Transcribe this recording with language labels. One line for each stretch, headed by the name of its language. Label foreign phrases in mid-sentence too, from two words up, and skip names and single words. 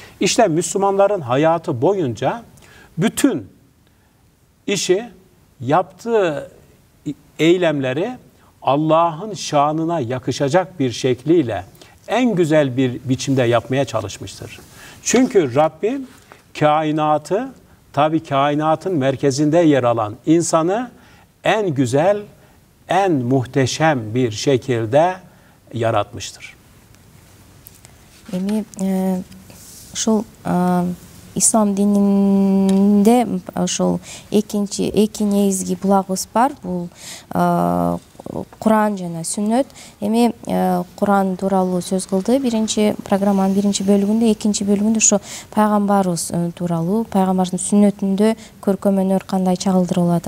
Turkish: İşte Müslümanların hayatı boyunca bütün işi, yaptığı eylemleri Allah'ın şanına yakışacak bir şekliyle en güzel bir biçimde yapmaya çalışmıştır. Çünkü Rabbim kainatı, tabii kainatın merkezinde yer alan insanı en güzel, en muhteşem bir şekilde yaratmıştır.
Kyrgyz: Эми ушул ислам дининде ошол эки негизги булагыбыз бар. Бул Куран жана Сүннөт. Эми Куран тууралуу сөз кылды. Биринчи программанын биринчи бөлүгүндө, экинчи бөлүгүндө ошо пайгамбарыбыз тууралуу, пайгамбардын сүннөтүндө көркөмөнөр кандай чагылдырылып атат.